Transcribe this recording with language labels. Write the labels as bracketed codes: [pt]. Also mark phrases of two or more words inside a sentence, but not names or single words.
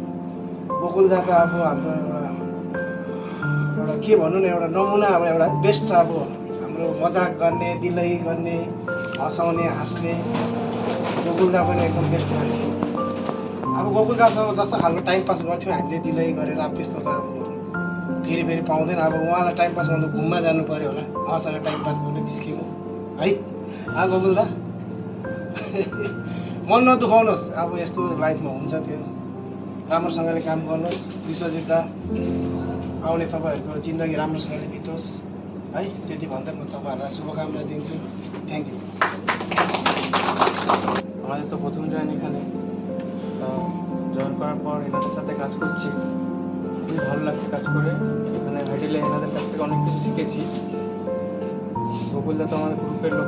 [ne] अघि गोकुलदा त अब हाम्रो एउटा के भनौँ न एउटा नमुना अब एउटा बेस्ट अब हाम्रो मजाक गर्ने दिलै गर्ने हँसाउने हाँस्ने गोकुलदा पनि एकदम बेस्ट मान्छे अब गोकुलदासँग जस्तो खालको [en] time pass [ne] गर्थ्यौँ हामीले दिलै गरेर अब त्यस्तो त अब फेरि फेरि पाउँदैन अब उहाँलाई [en] time pass [ne] गर्नु घुममा जानु पऱ्यो होला उहाँसँग [en] time pass [ne] गर्न निस्क्यौँ है गोकुलदा मन नदुखाउनुहोस् अब यस्तो लाइफमा हुन्छ त्यो राम्रोसँगले काम गर्नुहोस् विश्वजित दा आउने तपाईँहरूको जिन्दगी राम्रोसँगले बितोस् है त्यति भन्दै म तपाईँहरूलाई शुभकामना दिन्छु [en] thank you [bn] আমাদের তো প্রথম জয়েন এখানে তো জয়েন করার পর এনাদের সাথে কাজ করছি খুবই ভালো লাগছে কাজ করে এখানে হাইডেলে এনাদের কাছ থেকে অনেক কিছু শিখেছি গোকুলদা তো আমাদের গ্রুপের লোক